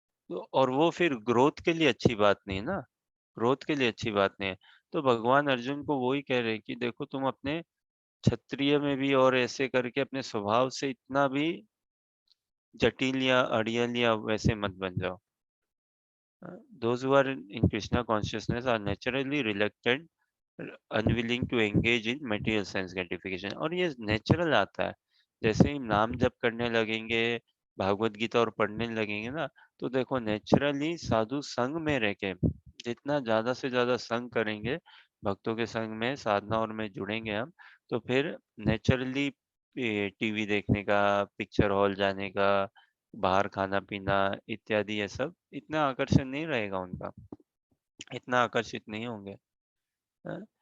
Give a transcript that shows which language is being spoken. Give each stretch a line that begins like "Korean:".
Hindi: तो और वो फिर ग्रोथ के लिए अच्छी बात नहीं है ना, ग्रोथ के लिए अच्छी बात नहीं है। तो भगवान अर्जुन को वही कह रहे हैं कि देखो तुम अपने क्षत्रिय में भी और ऐसे करके अपने स्वभाव से इतना भी जटिल या अड़ियल या वैसे मत बन जाओ।
English: Those who are in Krishna consciousness are naturally reluctant, unwilling to engage in material sense gratification।
Hindi: और ये नेचुरल आता है, जैसे ही नाम जप करने लगेंगे, भागवत गीता और पढ़ने लगेंगे ना, तो देखो नेचुरली साधु संग में रह के जितना ज्यादा से ज्यादा संग करेंगे, भक्तों के संग में साधना और में जुड़ेंगे हम, तो फिर नेचुरली टीवी देखने का, पिक्चर हॉल जाने का, बाहर खाना पीना इत्यादि, ये सब इतना आकर्षण नहीं रहेगा उनका, इतना आकर्षित नहीं होंगे, हाँ?